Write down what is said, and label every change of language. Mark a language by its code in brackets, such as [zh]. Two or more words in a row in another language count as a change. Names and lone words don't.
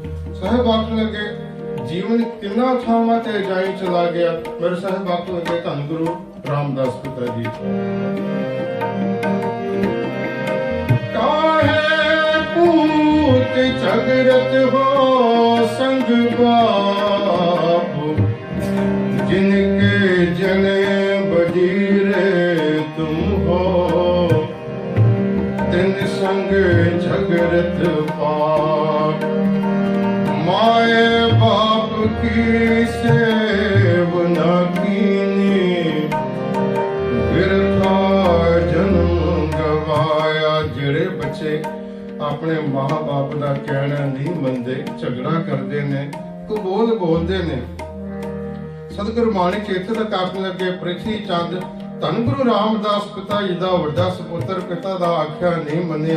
[pa] ਸਾਹਿਬ ਆਖਣ ਲੱਗੇ ਜੀਵਨ ਕਿੰਨਾ ਥਾਵਾਂ ਤੇ ਜਾਈ ਚਲਾ ਗਿਆ। ਮੇਰੇ ਸਾਹਿਬ ਆਖਣ ਲੱਗੇ ਧੰਨ ਗੁਰੂ ਰਾਮਦਾਸ ਪਿਤਾ ਜੀ ਕਾਹੇ ਪੂਤ ਝਗੜਤ ਹੋ ਸੰਗ ਬਾਪ ਜਿਨਕੇ ਜਣੇ ਬਜੀਰੇ ਤੁਮ ਹੋ ਤਿਨ ਸੰਗ ਝਗੜਤ ਪਾਪ ਮਾਏ ਬਾਪ ਕੀ ਸੇਵ ਨ ਕੀਨੀ ਬਿਰਥਾ ਜਨਮ ਗਵਾਇਆ। ਜਿਹੜੇ ਬੱਚੇ ਆਪਣੇ ਮਾਂ-ਬਾਪ ਦਾ ਕਹਿਣਾ ਨਹੀਂ ਮੰਨਦੇ, ਝਗੜਾ ਕਰਦੇ ਨੇ, ਕਬੋਲ ਬੋਲਦੇ ਨੇ। ਸਤਿਗੁਰੂ ਬਾਣੀ ਚ ਇੱਥੇ ਤੱਕ ਆਖਣ ਲੱਗੇ ਪ੍ਰਿਥੀ ਚੰਦ ਧੰਨ ਗੁਰੂ ਰਾਮਦਾਸ ਪਿਤਾ ਜੀ ਦਾ ਵੱਡਾ ਸਪੁੱਤਰ ਪਿਤਾ ਦਾ ਆਖਿਆ ਨਹੀਂ ਮੰਨਿਆ।